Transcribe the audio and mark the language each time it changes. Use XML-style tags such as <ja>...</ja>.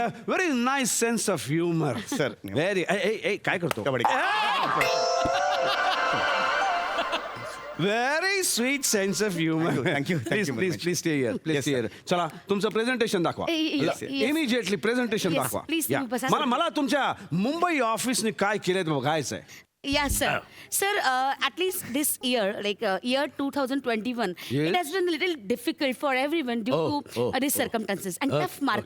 <en>a very nice sense of humor. Sir. Very.</en> <mr>Hey, काय करतो? Kabaddi.</mr> <en>Very sweet sense of humor. Thank you very much. Please stay here. Please Yes, stay sir. here.</en> <mr>चला तुमचं presentation दाखवा.</mr> <en>Yes, yes.</en> <mr>Immediately presentation Yes, दाखवा.</mr> <en>please, Yeah.</en> <mr>तुम्ही बसा. मला तुमच्या मुंबई ऑफिसने काय केलंय ते बघायचंय.</mr> <en>Yes, sir. Sir, at least this year, like year 2021, Yes. it has been a little difficult for everyone due to these circumstances and tough market.</en>